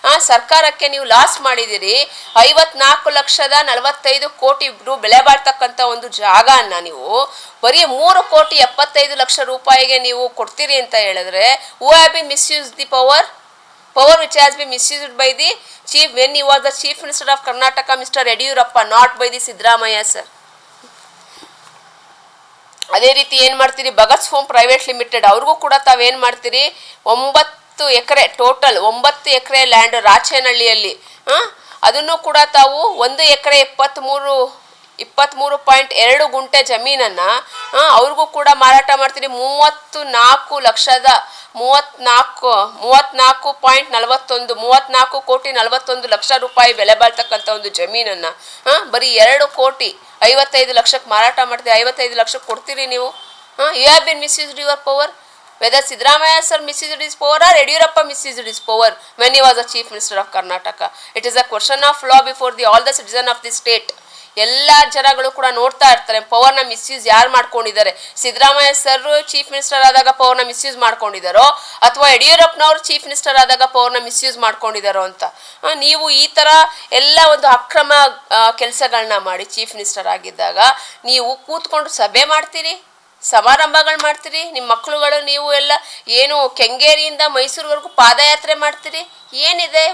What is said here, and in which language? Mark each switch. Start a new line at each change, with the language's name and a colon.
Kannada: ಸರ್ಕಾರಕ್ಕೆ ನೀವು ಲಾಸ್ ಮಾಡಿದ್ದೀರಿ. 54,45,00,000 ಬೆಲೆ ಬಾಳ್ತಕ್ಕಂಥ ಒಂದು ಜಾಗನ ನೀವು ಬರೀ 3,75,00,000 ರೂಪಾಯಿಗೆ ನೀವು ಕೊಡ್ತೀರಿ ಅಂತ ಹೇಳಿದ್ರೆ,
English: Who have been misuse the power which has been misused by the chief when he was the chief minister of Karnataka, Mr. Yadiyurappa, not by the Siddaramaiah sir.
Kannada: ಅದೇ ರೀತಿ ಏನು ಮಾಡ್ತೀರಿ, ಭಗತ್ ಹೋಮ್ ಪ್ರೈವೇಟ್ ಲಿಮಿಟೆಡ್ ಅವ್ರಿಗೂ ಕೂಡ ತಾವೇನು ಮಾಡ್ತೀರಿ, 9 ಎಕರೆ total 9 ಎಕರೆ land ರಾಚೇನಹಳ್ಳಿಯಲ್ಲಿ, ಅದನ್ನು ಕೂಡ ತಾವು 1 ಎಕರೆ 23.2 ಗುಂಟೆ ಜಮೀನನ್ನು ಅವ್ರಿಗೂ ಕೂಡ ಮಾರಾಟ ಮಾಡ್ತೀರಿ. 34.41 ರೂಪಾಯಿ ಬೆಲೆ ಬಾಳ್ತಕ್ಕಂಥ ಒಂದು ಜಮೀನನ್ನು ಬರೀ 2,55,00,000 ಮಾರಾಟ ಮಾಡ್ತೀರಿ. 55 ಲಕ್ಷಕ್ಕೆ ಕೊಡ್ತೀರಿ ನೀವು.
English: You have been misused your power. whether Siddaramaiah sir misused his power or Yediyurappa misused his power when he was the chief minister of Karnataka. It is a question of law before all the citizens of the state.
Kannada: ಎಲ್ಲ ಜನಗಳು ಕೂಡ ನೋಡ್ತಾ ಇರ್ತಾರೆ ಪವರ್ನ misuse ಯಾರು ಮಾಡ್ಕೊಂಡಿದ್ದಾರೆ. Siddaramaiah sir chief minister ಆದಾಗ ಪವರ್ನ misuse ಮಾಡ್ಕೊಂಡಿದ್ದಾರೋ ಅಥವಾ ಯಡಿಯೂರಪ್ಪನವರು ಚೀಫ್ ಮಿನಿಸ್ಟರ್ ಆದಾಗ ಪವರ್ನ ಮಿಸ್ಯೂಸ್ ಮಾಡ್ಕೊಂಡಿದ್ದಾರೋ ಅಂತ. ನೀವು ಈ ಥರ ಎಲ್ಲ ಒಂದು ಅಕ್ರಮ ಕೆಲಸಗಳನ್ನ ಮಾಡಿ ಚೀಫ್ ಮಿನಿಸ್ಟರ್ ಆಗಿದ್ದಾಗ ನೀವು ಕೂತ್ಕೊಂಡು ಸಭೆ ಮಾಡ್ತೀರಿ, ಸಮಾರಂಭಗಳು ಮಾಡ್ತೀರಿ, ನಿಮ್ಮ ಮಕ್ಕಳುಗಳು ನೀವು ಎಲ್ಲ ಏನು ಕೆಂಗೇರಿಯಿಂದ ಮೈಸೂರುವರೆಗೂ ಪಾದಯಾತ್ರೆ ಮಾಡ್ತೀರಿ. ಏನಿದೆ?